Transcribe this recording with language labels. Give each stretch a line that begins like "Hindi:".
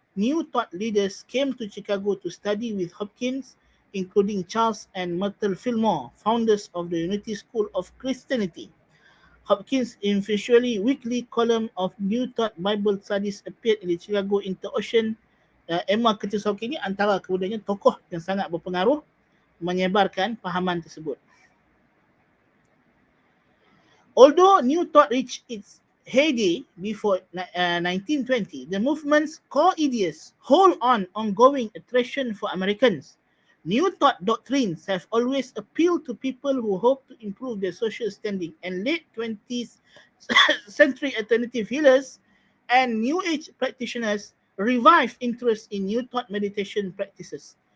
English: new thought leaders came to Chicago to study with Hopkins, including Charles and Myrtle Fillmore, founders of the Unity School of Christianity. Hopkins' influentially weekly column of New Thought Bible Studies appeared in the Chicago Inter-Ocean.
Malay: Emma Curtis Hopkins ini antara kemudiannya tokoh yang sangat berpengaruh menyebarkan fahaman tersebut.
English: Although New Thought reached its heyday before 1920, the movement's core ideas hold on ongoing attraction for Americans. New Thought doctrines have always appealed to people who hope to improve their social standing, and late 20th century alternative healers and New Age practitioners revived interest in New Thought meditation practices.